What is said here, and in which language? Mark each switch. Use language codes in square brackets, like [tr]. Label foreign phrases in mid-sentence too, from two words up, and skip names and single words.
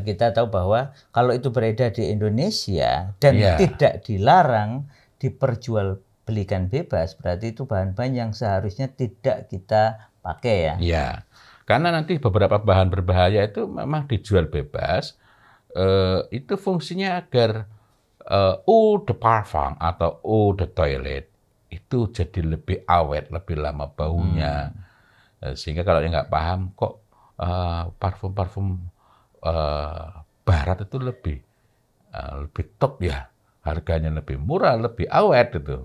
[id] kita tahu bahwa kalau itu beredar di Indonesia dan tidak dilarang, diperjualbelikan bebas, berarti itu bahan-bahan yang seharusnya tidak kita pakai ya. Iya. Karena nanti beberapa bahan berbahaya itu memang dijual bebas, itu fungsinya agar [fr] eau de parfum [id] atau [fr] eau de toilet [id] itu jadi lebih awet, lebih lama baunya. Sehingga kalau yang nggak paham, kok parfum-parfum barat itu lebih top ya, harganya lebih murah, lebih awet gitu.